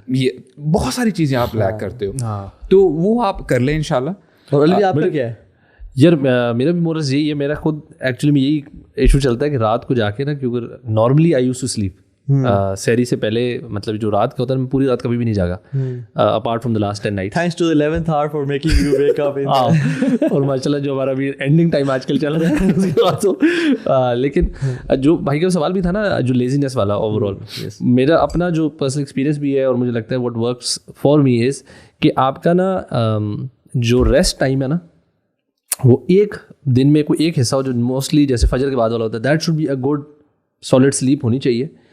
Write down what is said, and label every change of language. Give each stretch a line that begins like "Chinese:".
Urdu: یہ بہت ساری چیزیں آپ لیک کرتے ہو, تو وہ آپ کر لیں انشاءاللہ. اور علی آپ کا کیا ہے؟ یار میرا بھی مورس یہی ہے, میرا خود ایکچولی میں یہی ایشو چلتا ہے کہ رات کو جا کے نا, کیونکہ
English: normally I use to sleep
Urdu: سحری سے پہلے, مطلب جو رات کا ہوتا ہے میں پوری رات کبھی بھی نہیں جاگا
English: Apart from the last 10 nights. Thanks to the 11th hour for making you wake up.
Urdu: اور ماشاءاللہ جو ہمارا بھی اینڈنگ ٹائم آج کل چل رہا ہے. لیکن جو بھائی کا سوال بھی تھا نا, جو لیزینس والا, اوور آل میرا اپنا جو پرسنل ایکسپیرینس بھی ہے اور مجھے لگتا ہے
English: what works for me is
Urdu: کہ آپ کا نا جو ریسٹ ٹائم ہے نا, وہ ایک دن میں کوئی ایک حصہ ہو جو موسٹلی جیسے فجر کے بعد والا ہوتا ہے,
English: that should be a good solid sleep
Urdu: ہونی چاہیے.